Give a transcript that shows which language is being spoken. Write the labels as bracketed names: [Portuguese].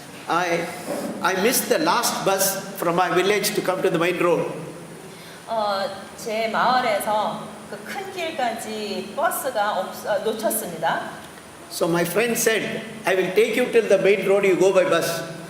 [English] I missed the last bus from my village to come to the main road. [Korean] 제 마을에서 그 큰 길까지 버스가 놓쳤습니다. [English] So my friend said, I will take you till the main road, you go by bus.